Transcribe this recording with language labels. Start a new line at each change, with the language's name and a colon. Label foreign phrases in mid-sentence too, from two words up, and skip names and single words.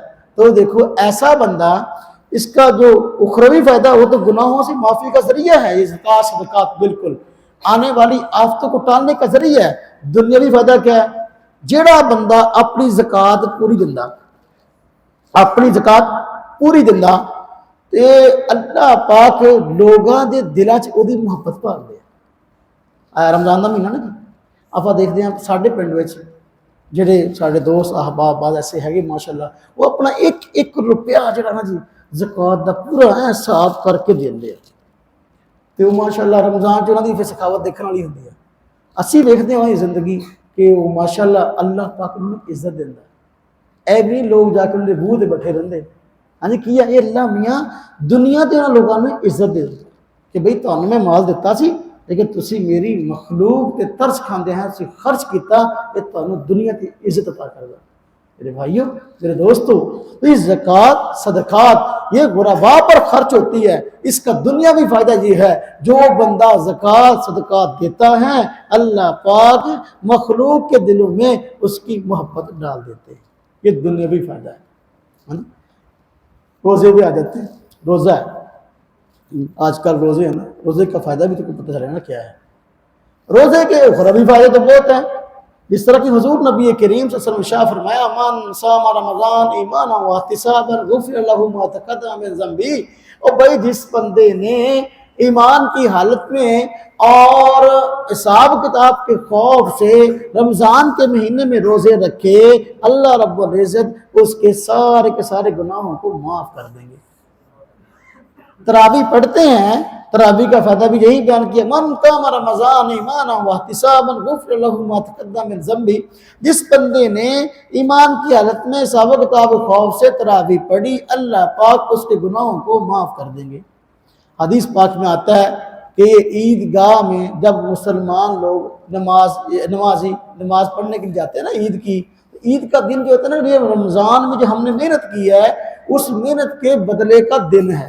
Urdu: تو دیکھو ایسا بندہ، اس کا جو اخروی فائدہ ہو تو گناہوں سے معافی کا ذریعہ ہے یہ زکوٰۃ صدقات، بالکل آنے والی آفتوں کو ٹالنے کا ذریعہ ہے۔
Punjabi: دنیاوی فائدہ کیا ہے؟ جیڑا بندہ اپنی زکوٰۃ پوری دندا، اپنی زکوٰۃ پوری دندا تے اللہ پاک لوگاں دے دلاں چ اودی محبت پال دے۔ رمضان دا مہینہ نا جی،
Urdu: آپ دیکھتے ہیں
Punjabi: ساڈے پنڈ وچ جڑے ساڈے دوست احباب بعض ایسے ہے ماشاءاللہ وہ اپنا ایک روپیہ جڑا نا جی زکوٰۃ دا پورا صاف کر کے دیندے تے وہ ماشاءاللہ رمضان چ انہاں دی سخاوت دیکھن والی ہوندی ہے۔ اسی دیکھتے ہیں زندگی کہ وہ ماشاءاللہ اللہ پاک انہوں نے عزت دیندا ہے، اے بھی لوگ جا کے ان دے بوہ تے بیٹھے رہندے۔ ہاں جی کیا یہ اللہ میاں دنیا تے انہاں لوگاں نے عزت دے دیندا کہ بھئی تانوں میں مال دیتا سی لیکن تسی میری مخلوق تے ترس کھاندے ہیں سی خرچ کیتا کہ تانوں دنیا تے عزت عطا کردا۔
Urdu: میرے بھائیوں میرے دوستو، یہ زکوٰۃ صدقات یہ غرباء پر خرچ ہوتی ہے۔ اس کا دنیاوی فائدہ یہ ہے جو بندہ زکوٰۃ صدقات دیتا ہے اللہ پاک مخلوق کے دلوں میں اس کی محبت ڈال دیتے ہیں، یہ دنیاوی فائدہ ہے۔ روزے بھی آ جاتے ہیں، روزہ ہے آج کل روزے ہیں نا، روزے کا فائدہ بھی تو پتہ چلے نا کیا ہے۔ روزے کے اخروی فائدے تو بہت ہیں، جس طرح کہ حضور نبی کریم صلی اللہ علیہ وسلم شاہ فرمایا
Arabic: من صام رمضان ایمانا واحتسابا غفر له ما تقدم من ذنبه،
Urdu: اور بھائی جس بندے نے ایمان کی حالت میں اور حساب کتاب کے خوف سے رمضان کے مہینے میں روزے رکھے، اللہ رب العزت اس کے سارے گناہوں کو معاف کر دیں گے۔ تراویح پڑھتے ہیں، تراویح کا فائدہ بھی یہی بیان کیا
Arabic: من قام رمضان ایمانا واحتسابا غفر له ما تقدم من ذنبه،
Urdu: جس بندے نے ایمان کی حالت میں حساب کتاب خوف سے تراویح پڑھی اللہ پاک اس کے گناہوں کو معاف کر دیں گے۔ حدیث پاک میں آتا ہے کہ عیدگاہ میں جب مسلمان لوگ نماز پڑھنے کے لیے جاتے ہیں نا عید کا دن جو ہوتا ہے نا، یہ رمضان میں جو ہم نے محنت کی ہے اس محنت کے بدلے کا دن ہے۔